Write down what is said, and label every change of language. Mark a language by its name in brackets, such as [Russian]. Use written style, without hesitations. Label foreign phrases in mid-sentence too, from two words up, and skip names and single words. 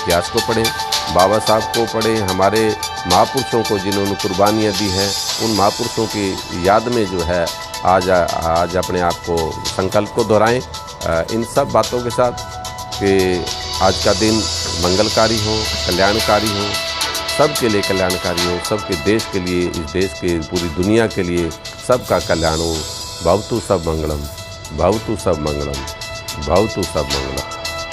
[Hindi] इतिहास को पढ़ें, बाबा साहब को पढ़ें, हमारे महापुरुषों को जिन्होंने कुर्बानियाँ दी हैं, उन महापुरुषों की याद में जो है आज अपने आप को संकल्प को दोहराएं इन सब बातों के साथ कि आज का दिन मंगलकारी हो, कल्याणकारी हो, सबके लिए कल्याणकारी हो, सबके देश के लिए, इस देश के पूरी दुनिया के लिए सबका कल्याण हो। [Pali] भवतु सब मंगलम, भवतु सब मंगलम, भवतु सब मंगलम।